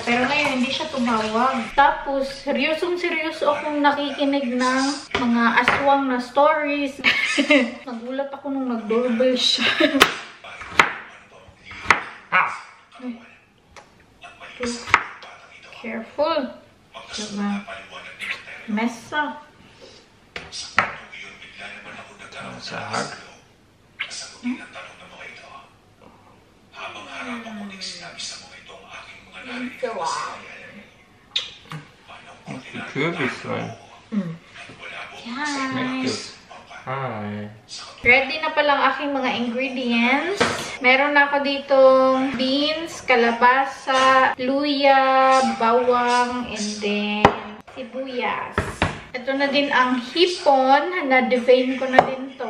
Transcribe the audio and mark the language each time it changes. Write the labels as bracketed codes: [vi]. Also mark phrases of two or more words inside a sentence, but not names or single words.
[tl] Pero ngayon, hindi siya tumawag. Tapos, seryosong-seryoso akong nakikinig ng mga aswang na stories. Nagulat ako nung nag-doorbell siya. Careful. Diba? Mesa. Sahag. [de] Kürbis rein. [tl] Yes. Hi. Ready na palang aking mga ingredients. Meron na ako ditong beans, kalabasa, luya, bawang, [en] and then [tl] sibuyas. Ito na din ang hipon. Na-devein ko na din to.